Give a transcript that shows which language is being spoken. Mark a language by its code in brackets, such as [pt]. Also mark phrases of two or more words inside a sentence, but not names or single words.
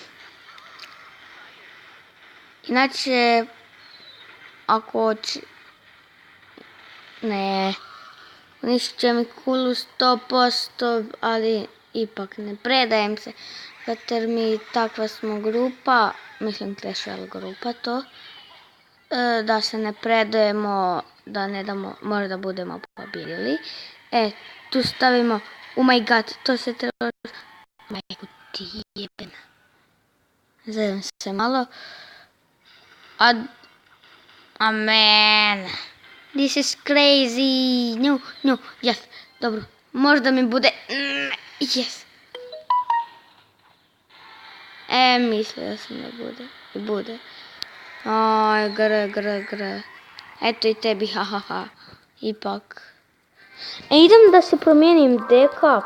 [bs] Inače, ako hoće, ne, uništit će mi kulu 100%, ali ipak ne predajem se, zato jer mi takva smo grupa, mislim Clash Royale grupa to, da se ne predajemo, da ne damo, možda budemo pobjedili. Tu stavimo, [en] oh my god, [bs] to se treba, majku ti jebena. Zajam se malo. Amen. [en] This is crazy. No, yes. [bs] Dobro, možda mi bude, yes. Mislila sam da bude. I bude. Aj, gre. Eto i tebi, hahaha. Ipak. Idem da se promijenim deka.